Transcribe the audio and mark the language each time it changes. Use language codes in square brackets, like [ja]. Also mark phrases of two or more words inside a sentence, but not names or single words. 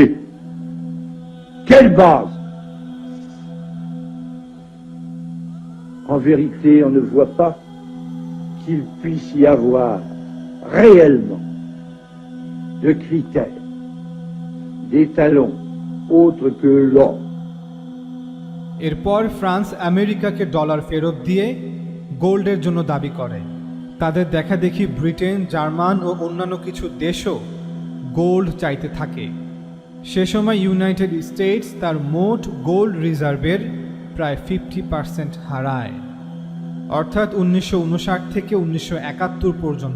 [fr] Quelle base? En vérité, on ne voit pas qu'il puisse y avoir réellement de critères, d'étalons autres que l'or. [bn] এরপর ফ্রান্স আমেরিকাকে ডলার ফেরত দিয়ে গোল্ডের জন্য দাবি করে। তাদের দেখাদেখি ব্রিটেন, জার্মান ও অন্যান্য কিছু দেশও গোল্ড চাইতে থাকে। সে সময় ইউনাইটেড স্টেটস তার মোট [en] gold reserve [bn] প্রায় 50% হারায়, অর্থাৎ 1959 থেকে 1971 পর্যন্ত।